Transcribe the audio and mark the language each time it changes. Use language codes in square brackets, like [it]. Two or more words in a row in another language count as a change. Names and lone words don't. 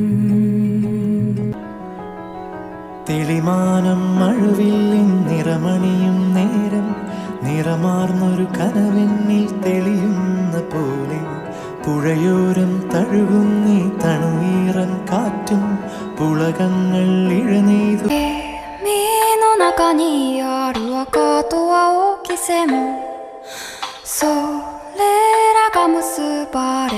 [ml] തെളിമാനം മഴവില്ലിൻ നിറമണിയും നേരം നിറമാർന്നൊരു കനവെന്നിൽ തെളിയുന്ന പോലെ പുഴയോരം തഴുകുന്നീ തണുവീറൻ കാറ്റും പുളകങ്ങൾ ഇഴനെയ്തു [ja] 目の中にある赤と青き線それらが結ばれ